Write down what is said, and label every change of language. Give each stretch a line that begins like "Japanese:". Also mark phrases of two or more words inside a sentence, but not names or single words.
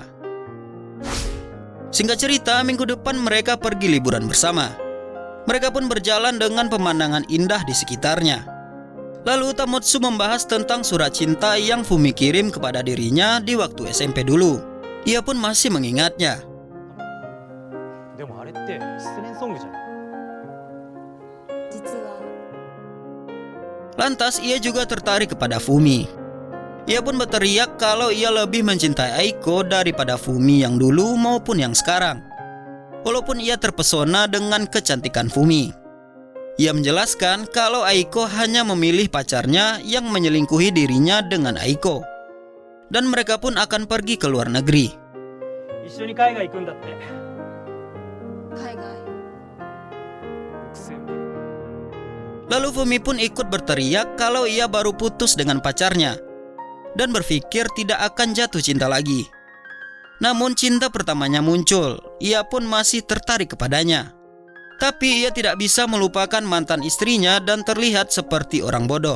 Indonesian: Singkat cerita, minggu depan mereka pergi liburan bersama. Mereka pun berjalan dengan pemandangan indah di sekitarnya. Lalu Tamotsu membahas tentang surat cinta yang Fumi kirim kepada dirinya di waktu SMP dulu. Ia pun masih mengingatnya.
Japanese: でもあれって失恋ソングじゃない？実は
Indonesian: Lantas ia juga tertarik kepada Fumi. Ia pun berteriak kalau ia lebih mencintai Aiko daripada Fumi yang dulu maupun yang sekarang. Walaupun ia terpesona dengan kecantikan Fumi. Ia menjelaskan kalau Aiko hanya memilih pacarnya yang menyelingkuhi dirinya dengan Aiko. Dan mereka pun akan pergi ke luar negeri.
Japanese: 一緒に海外行くんだって。海外。
Indonesian: Lalu Fumi pun ikut berteriak kalau ia baru putus dengan pacarnya dan berpikir tidak akan jatuh cinta lagi. Namun cinta pertamanya muncul, ia pun masih tertarik kepadanya. Tapi ia tidak bisa melupakan mantan istrinya dan terlihat seperti orang bodoh.